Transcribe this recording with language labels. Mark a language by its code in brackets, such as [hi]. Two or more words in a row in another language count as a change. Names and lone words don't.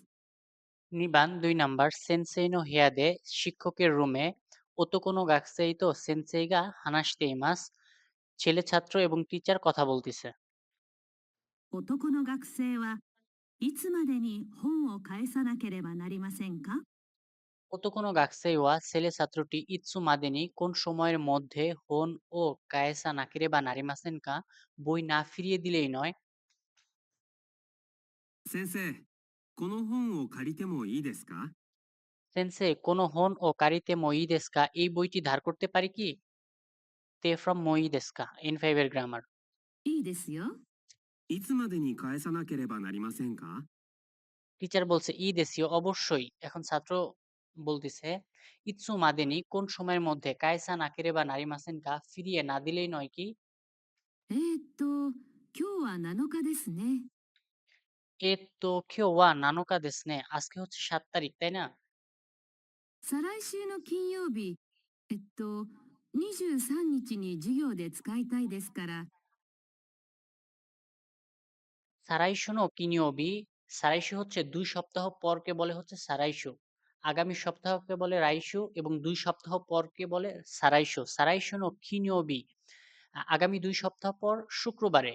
[ja] 二番 2 ナンバー 先生の部屋で [bn] শিক্ষকের রুমে [ja] 男の学生と先生が話しています [bn] ছেলে ছাত্র এবং টিচার কথা বলতিছে। [ja] 男の学生はいつまでに本を返さなければなりませんか？男の学生は [bn] ছেলে ছাত্রটি [ja] いつまでに [bn] কোন সময়ের মধ্যে [ja] 本を返さなければなりませんか [bn] বই না ফিরিয়ে দিলেই নয়। [ja] 先生、この本を借りてもいいですか？先生この本を借りてもいいですか [bn] এই বইটি ধার করতে পারি কি? [en] te form [ja] もいいですか [bn] N5 এর গ্রামার। [ja] いいですよ。いつまでに返さなければなりませんか？ [bn] টিচার বলছে [ja] いいですよ [bn] অবশ্যই। এখন ছাত্র বলতেছে [ja] いつまでに [bn] কোন সময়ের মধ্যে [ja] 返さなければなりませんか [bn] ফিরিয়ে না দিলেই নয় কি? [ja] 今日は7日ですね。えっと今日は七日ですね [bn] আজকে হচ্ছে 7 তারিখ তাই না? [ja] 再来週の金曜日、23日に授業で使いたいですから、再来週の金曜日 [bn] সারাইশু হচ্ছে 2 সপ্তাহ পরকে বলে হচ্ছে সারাইশু। আগামী সপ্তাহকে বলে রাইশু এবং 2 সপ্তাহ পরকে বলে সারাইশু। [ja] 再来週の金曜日 [bn] আগামী 2 সপ্তাহ পর শুক্রবারে।